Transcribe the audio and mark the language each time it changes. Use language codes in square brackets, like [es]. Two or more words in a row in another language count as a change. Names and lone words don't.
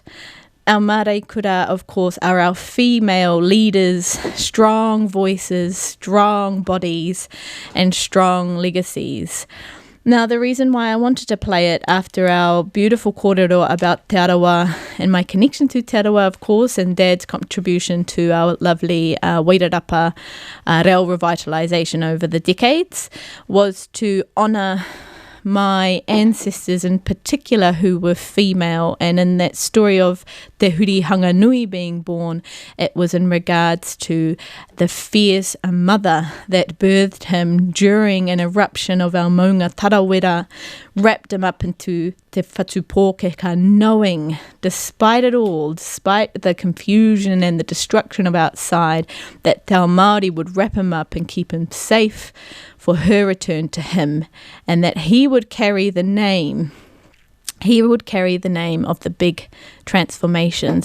[en] Our [mi] Māori Kura, [en] of course, are our female leaders, strong voices, strong bodies, and strong legacies. Now, the reason why I wanted to play it after our beautiful kōrero about Te Arawa and my connection to Te Arawa, of course, and Dad's contribution to our lovely Wairarapa reo revitalisation over the decades, was to honour my ancestors in particular who were female, and in that story of Te Hurihanganui being born, it was in regards to the fierce mother that birthed him during an eruption of our maunga tarawera, wrapped him up into [mi] te whatu pōkeka, [en] knowing, despite it all, despite the confusion and the destruction of outside, that [mi] Te Ao Māori [en] would wrap him up and keep him safe for her return to him, and that he would carry the name of the big transformation.